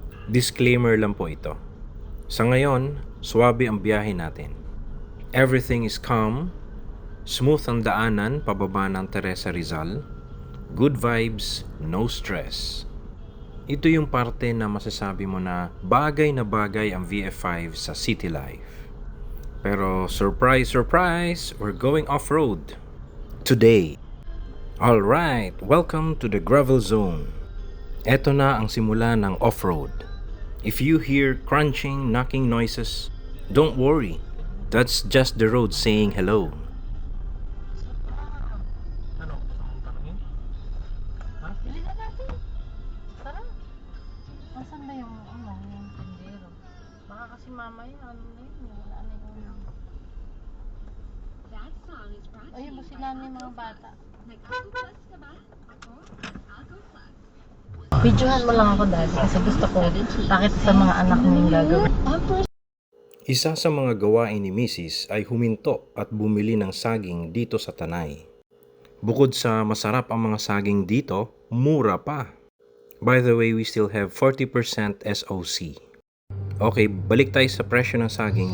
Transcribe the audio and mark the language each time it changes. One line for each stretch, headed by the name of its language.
Filipino: Disclaimer lang po ito. Sa ngayon, swabe ang biyahe natin.
English: Everything is calm, smooth
Filipino: ang daanan pababa ng
English: Teresa Rizal, good vibes, no stress.
Filipino: Ito yung parte na masasabi mo na bagay ang VF5 sa city life.
English: Pero surprise, surprise, we're going off-road today. Alright, welcome to the gravel zone.
Filipino: Eto na ang simula ng off-road.
English: If you hear crunching, knocking noises, don't worry. That's just the road saying hello.
Filipino: Ano? Gusto mong tanongin? Ha? Bili na natin. Tara. Nasaan ba yung tindero? Baka kasi mamaya, ano na yun, wala na yung... Ayun, businan na yung mga bata. Videohan mo lang ako dati kasi gusto ko bakit sa mga anak mo yung gagawin. Isa sa mga gawain ni Mrs. ay huminto at bumili ng saging dito sa Tanay. Bukod sa masarap ang mga saging dito, mura pa.
English: By the way, we still have 40% SOC.
Filipino: Okay, balik tayo sa presyo ng saging.